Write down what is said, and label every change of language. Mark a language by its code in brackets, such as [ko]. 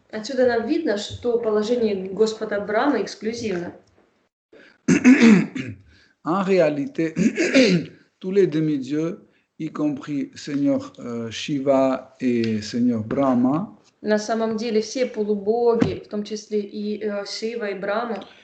[ru] Отсюда нам видно, что положение Господа Брахмы эксклюзивно. [fr] En réalité, tous les demi-dieux, y compris Seigneur Shiva et Seigneur Brahma, [ru] На самом деле все полубоги, в том числе и Шива, и Брахма,